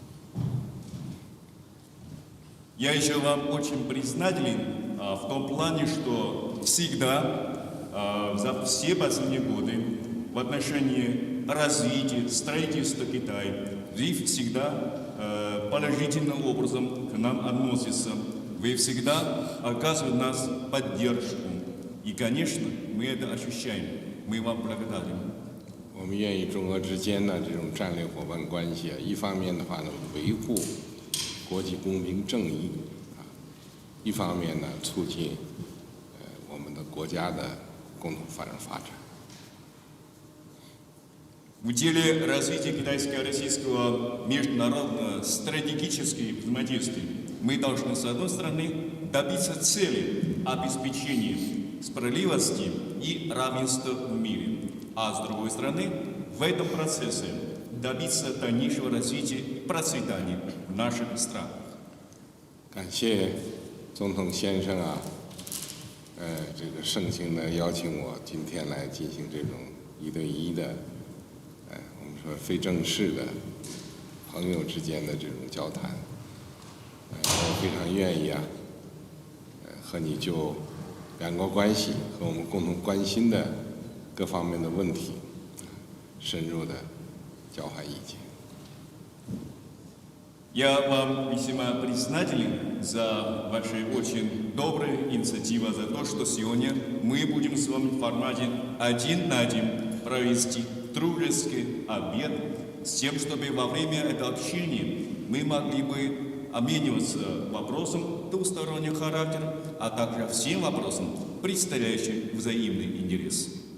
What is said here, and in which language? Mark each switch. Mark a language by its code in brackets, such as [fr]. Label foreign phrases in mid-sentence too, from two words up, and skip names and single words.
[ru] Я еще вам очень признателен в том плане, что всегда, за все последние годы, в отношении развития, строительства Китая, вы всегда положительным образом к нам относится. Вы всегда оказываете нас поддержку. И, конечно, мы это ощущаем. Мы вам благодарны. [zh] 我们愿意中俄之间的这种战略伙伴关系一方面的话呢，维护 国际公平正义一方面呢，促进我们的国家的共同发展发展。 [ru] В деле развития китайско-российского международного стратегического взаимодействия мы должны, с одной стороны, добиться цели обеспечения справедливости и равенства в мире, а с другой стороны, в этом процессе добиться дальнейшего развития и процветания в наших странах. [zh] 感谢总统先生啊，这个盛情的邀请我今天来进行这种1对1的，我们说非正式的朋友之间的这种交谈，我非常愿意啊，和你就两国关系和我们共同关心的各方面的问题，深入的交换意见。 [ru] Я вам весьма признателен за ваши очень добрые инициативы, за то, что сегодня мы будем с вами в формате 1 на 1 провести дружеский обед с тем, чтобы во время этого общения мы могли бы обмениваться вопросом двустороннего характера, а также всем вопросам, представляющим взаимный интерес.